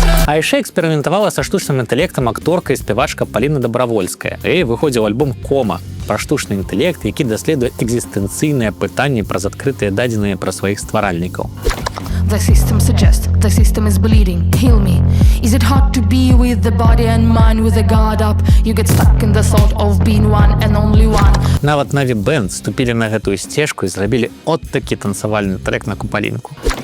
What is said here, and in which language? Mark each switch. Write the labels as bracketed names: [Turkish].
[Belarusian] А яшчэ эксперыментавала са штучным інтэлектам акторка і спявачка Паліна Дабравольская. Ей выходзіў альбом «Кома» пра штучны інтэлект, які даследуе экзістэнцыйныя пытанні праз адкрытыя дадзеныя пра сваіх стваральнікаў. [English] The system suggests the system is bleeding. Heal me. Is it hard to be with the body and mind with the guard up? You get stuck in the thought of being one and only one. [Belarusian] Нават Наві Бэнд ступілі на гэтую сцежку і зрабілі от такі танцавальны трек на купалінку.